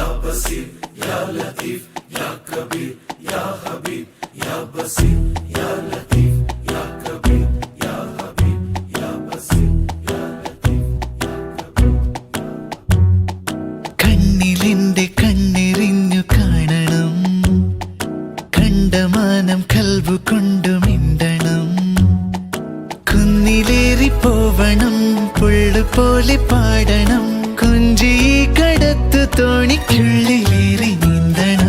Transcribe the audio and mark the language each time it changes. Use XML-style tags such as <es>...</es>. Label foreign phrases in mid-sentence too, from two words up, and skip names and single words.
<ar>بصير يا لطيف يا كبير يا حبيب يا بصير يا لطيف يا كبير يا حبيب يا بصير يا لطيف يا كبير.</ar> <ml>കണ്ണിലിന്റെ കണ്ണെറിഞ്ഞു കാണണം, കണ്ടമാനം കൽബു കൊണ്ടു മിണ്ടണം, കുന്നിലേറിപ്പോവണം, പുള്ളു പോലെ പാടണം, കുഞ്ചി കടത്തു തോണിക്കുള്ളിലേറി നീന്തണം.</ml>